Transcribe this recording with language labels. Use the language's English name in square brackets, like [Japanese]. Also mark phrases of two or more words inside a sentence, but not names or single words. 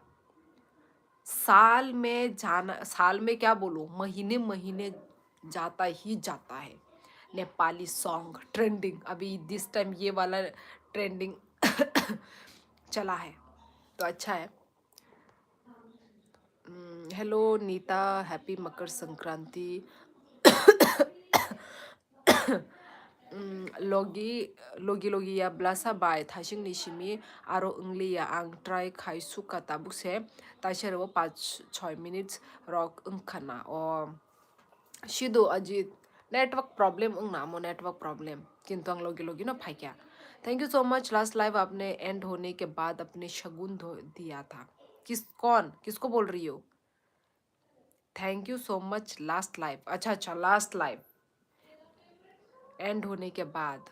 [Hindi] साल में जाना, साल में क्या बोलूं, महीने महीने जाता ही जाता है [English] Nepali song trending. [Hindi] अभी [English] this time [Hindi] ये वाला ट्रेंडिंग चला है, तो अच्छा है। [English] Hello Neeta, happy Makar Sankranti. [Kok Borok] logi logi logi ya blasa bai thashing ni shimi aro ungli ya ang try khai suka tabuk se taishero 5-6 minutes rock ungkhana o shido ajit [English] network problem [Kok Borok] उंग नामो [English] network problem [Kok Borok] किंतु अंग लोगी लोगी ना [Hindi] भाई क्या। [English] Thank you so much. last live [Hindi] आपने एंड होने के बाद अपने शगुन दिया था। किसको बोल रही हो? [English] thank you so much. last live, [Hindi] अच्छा अच्छा, [English] last live [Hindi] एंड होने के बाद।